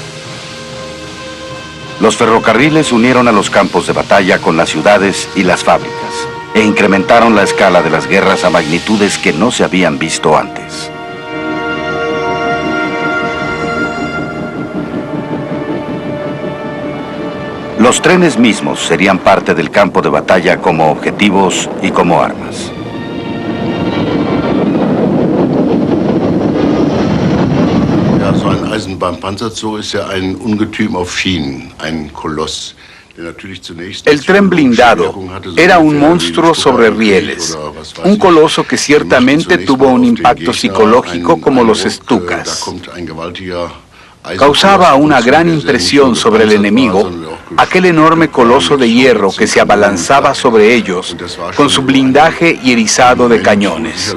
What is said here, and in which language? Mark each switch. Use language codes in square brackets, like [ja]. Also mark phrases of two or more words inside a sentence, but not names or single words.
[es] Los ferrocarriles unieron a los campos de batalla con las ciudades y las fábricas e incrementaron la escala de las guerras a magnitudes que no se habían visto antes. Los trenes mismos serían parte del campo de batalla como objetivos y como armas. [de] So ein Eisenbahnpanzerzug ist ja ein Ungetüm auf Schienen, ein Koloss. [es] El tren blindado era un monstruo sobre rieles, un coloso que ciertamente tuvo un impacto psicológico como los Stukas. Causaba una gran impresión sobre el enemigo, aquel enorme coloso de hierro que se abalanzaba sobre ellos con su blindaje y erizado de cañones.